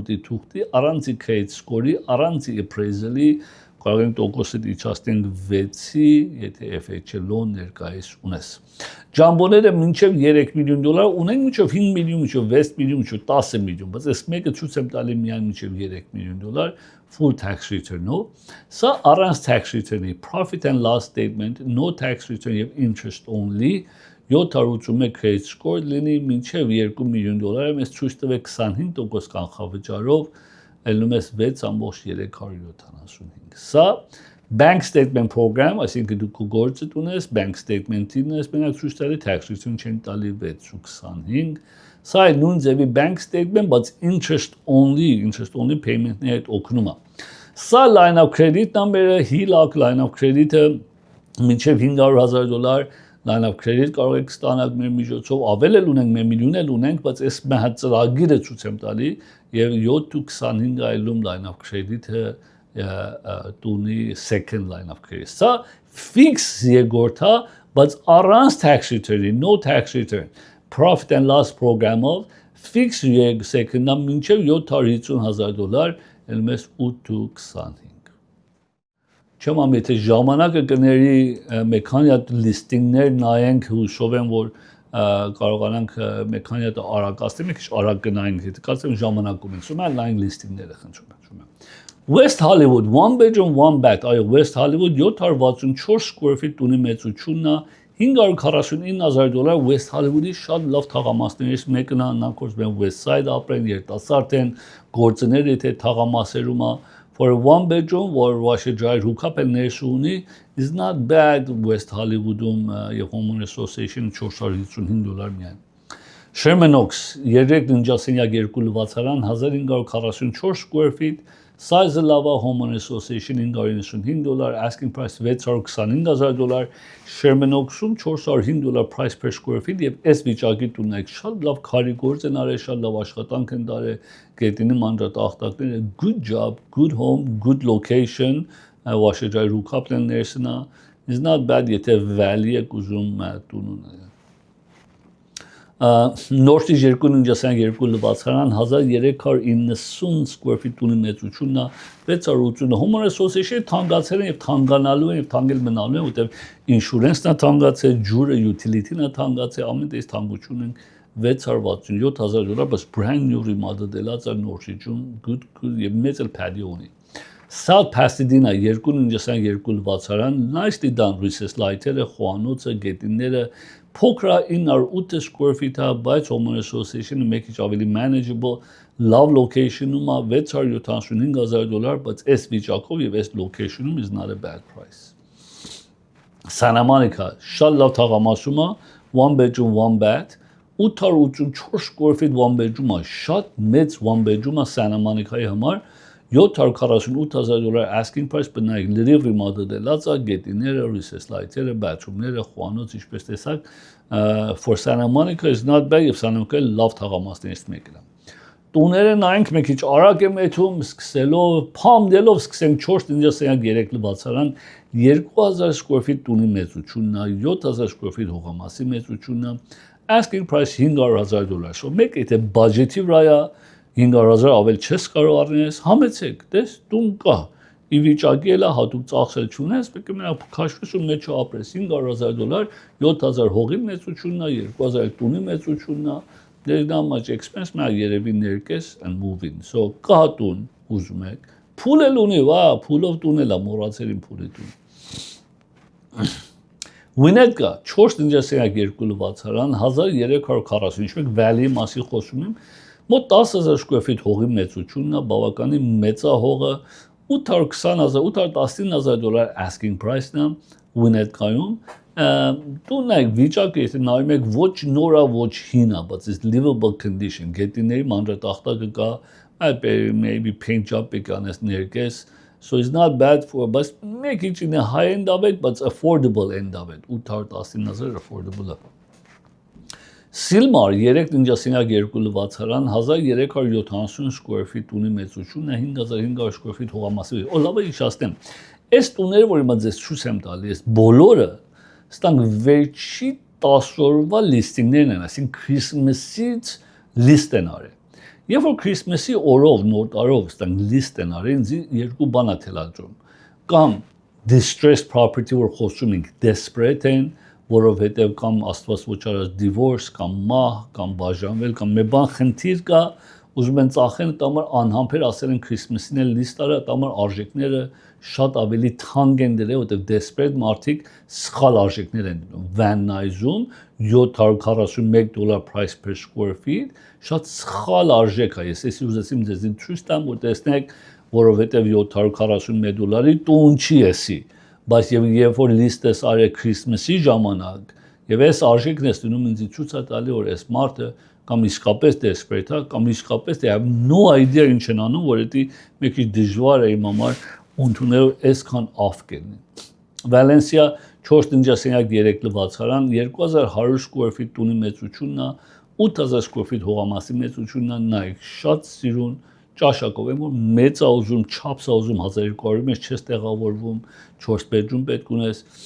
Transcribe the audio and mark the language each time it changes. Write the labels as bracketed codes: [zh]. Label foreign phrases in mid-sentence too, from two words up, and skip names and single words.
[hy] թուղթի, առանց [en] credit score- [hy] ի, առանց appraisal-ի կարող ենք տոկոսը իջացնենք 6-ի, եթե FHL-ը ներկայիս ունես։ Ջամբոները մինչև $3 միլիոն ունեն, մինչև 5 միլիոն, մինչև 6 միլիոն, մինչև 10 միլիոն, բայց այս մեկը ցույց եմ տալի միայն մինչև $3 միլիոն [en] full tax return- [hy] ով։ Սա առանց [en] tax return- [hy] ի, [en] profit and loss statement, no tax return [hy] եւ [en] interest only [hy] 781 [en] credit score [hy] լինի մինչև $2 միլիոն, մեզ ցույց տվեք 25% կանխավճարով, ելնում ես 6,375։ Սա [en] bank statement program, [hy] այսինքն դու քո գործը ունես, [en] bank statement- [hy] ին ես մենակ ցույց տալի [en] tax return [hy] չեն տալի 6.25։ Սա է նույն ձևի [en] bank statement, [hy] բայց [en] interest only payment- [hy] ների հետ օգնում է։ Սա [en] line of credit number- [hy] ը, [en] HELOC line of credit- [hy] ը մինչև $500,000 [en] line of credit [hy] կարող եք ստանալ մեր միջոցով, ավել էլ ունենք, 1 միլիոն էլ ունենք, բայց այս մեր ծրագիրը ցույց եմ տալի եւ 7.25 այլում [en] line of credit- [hy] ը տունի [en] second line of credit։ [hy] Սա fix երկրորդ է, բայց առանց [en] tax return- [hy] ի, [en] no tax return, profit and loss program- [hy] ով [en] fix second- [hy] ը մինչև $750,000, ելնում ես 8.25։ Չեմ ամ, եթե ժամանակը կների մեկ քանի հատ լիստինգներ նայենք, հուսով եմ, որ կարողանանք մեկ քանի հատ արագացնել, մի քիչ արագ գնայինք, եթե կարծեմ ժամանակ ունենք, սա նայենք լիստինգները, խնդրում եմ։ West Hollywood, [en] one bedroom, one bath, [hy] այո, West Hollywood 764 [en] square feet [hy] տունի մեծությունն է, $549,000 West Hollywood-ի շատ լավ թաղամասներից մեկն է, նրանք որ West Side ապրեն, երիտասարդ են, գործները եթե թաղամասերում է, [en] for a one bedroom or Washer Dryer hookup and ներսունի is not bad West Hollywood-ում եւ Homeowner Association $455 [hy] միայն։ Sherman Oaks 3 ննջասենյակ 2 լվացարան 1544 [en] square feet, [hy] size-ը լավ է, [en] Homeowner Association [hy] $595, [en] asking price [hy] $625,000, Sherman Oaks-ում $405 [en] price per square feet [hy] եւ այս վիճակի տունն է շատ լավ քարի գործ են արել, շատ լավ աշխատանք են դարել, գետինի մանրատախտակները, [en] good job, good home, good location, Washer Dryer hookup-ն ներսնա, is not bad [hy] եթե valley եք ուզում տուն ունենալ։ Նորթիջ 2 ննջասենյակ 2 լվացարան 1390 [en] square feet [hy] տունի մեծությունն է 680 [en] Homeowner Association [hy] թանկացել են եւ թանկանալու են եւ թանկել մնալու են, որտեղ ինշուրենսն է թանկացել, ջուրը, utility-ն է թանկացել, ամեն դեպս թանկություն են $667,000, բայց [en] brand new remodel- [hy] ած է Նորթիջում, good եւ մեծ էլ patio ունի։ South Pasadena 2 ննջասենյակ 2 լվացարան, [en] nicely done, recessed [hy] light-երը, խոհանոցը, գետինները Փոքր 908 [en] square feet- [hy] ը, բայց [en] Homeowner Association- [hy] ը մեկ քիչ ավելի manageable, լավ location-ում է $675,000, բայց այս վիճակով եւ այս location-ում [en] is not a bad price։ [hy] Santa Monica շատ լավ թաղամասում է, [en] one bedroom, one bath, 884 square feet one [hy] bedroom է, շատ մեծ [en] one bedroom [hy] է Santa Monica-ի համար, $748,000 [en] asking price, [hy] բնայք լրիվ remodel-ած է, գետիները, [en] recessed light-երը, [hy] bathroom-ները, խոհանոց, ինչպես տեսակ, [en] for Santa Monica is not bad եւ Santa [hy] Monica լավ թաղամասներից մեկն է։ Տուները նայենք մեկ քիչ արագ եմ եթում, սկսելով, փամդելով սկսենք 4 ննջասենյակ 3 լվացարան, 2000 [en] square feet [hy] տունի մեծությունն է, 7000 [en] square feet [hy] հողամասի մեծությունն է, [en] asking price [hy] $500,000, so մեկ եթե բաջետի վրա է, 500,000 ավել չես կարող առնես, համեցեք, դες տուն կա, ի վիճակի էլ է, հատուկ ծախսել չունես, պետք է մենակ քաշվես ու մեջը ապրես, $500,000, 7000 հողի մեծությունն է, 2000 տունի մեծությունն է, [en] there's not much expense, [hy] մենակ երևի ներկես [en] and moving, [hy] so կա տուն ուզում եք, փուլ էլ ունի, փուլով տուն էլ է, մոռացել իմ փուլի տուն։ Winnetka 4 ննջասենյակ 2 լվացարան, 1341 Valley-ի մասի խոսում եմ, մոտ 10,000 [en] square feet [hy] հողի մեծությունն է, բավականին մեծ է հողը, $819,000 [en] asking price- [hy] ն է Winnetka-ում, տունն է վիճակը, եթե նայում եք ոչ նոր է, ոչ հին է, բայց [en] it's livable condition, [hy] գետիների մանրատախտակը կա, [en] maybe paint job [hy] եք անես ներկես, [en] so it's not bad for, [hy] բայց մեկ իջին է [en] high end of it, but affordable end of it, [hy] 819,000 affordable է։ Silmar 3 ննջասենյակ 2 լվացարան 1370 [en] square feet [hy] տունի մեծությունն է 5500 [en] square feet [hy] հողամասի։ Լավ է իջացնեմ։ Այս տուները, որ հիմա ձեզ ցույց եմ տալի, այս բոլորը ստանք վերջի 10 օրվա լիստինգներն են, այսինքն Christmas-ից լիստ են արել։ Երբ որ Christmas-ի օրով, նոր տարով ստանք լիստ են արել, ինձ երկու բան է թելադրում։ կամ distressed property, որ խոսում ենք desperate են, որովհետև կամ աստված ոչ արած divorce, կամ մահ, կամ բաժանվել, կամ մի բան խնդիր կա, ուզում են ծախեն, դա համար անհամբեր ասել են Քրիսմասին էլ լիստ արա, դա համար արժեքները շատ ավելի թանկ են դրել, որովհետև desperate մարդիկ սխալ արժեքներ են դնում։ Van Nuys-ում $741 [en] price per square feet, [hy] շատ սխալ արժեք է, ես էսի ուզեցիմ ձեզին ցույց տամ, որ տեսնեք, որովհետև $741 տուն չի էսի, բայց երբ որ լիստ ես արել Քրիսմասի ժամանակ, եւ այս արժեքն ես դնում ինձ ցույց է տալի, որ այս մարդը կամ իսկապես desperate է, կամ իսկապես [en] they have no idea [hy] ինչ են անում, որ դա մի քիչ դժվար է իմ համար ընդունել այսքան off կենի։ Վալենսիա 4 ննջասենյակ 3 լվացարան 2100 [en] square feet [hy] տունի մեծությունն է, 8000 [en] square feet [hy] հողամասի մեծությունն է, նայեք, շատ սիրուն ճաշակով եմ, որ մեծ է ուզում, չափս է ուզում 1200-ի մեջ չես տեղավորվում, 4 bedroom պետք ունես,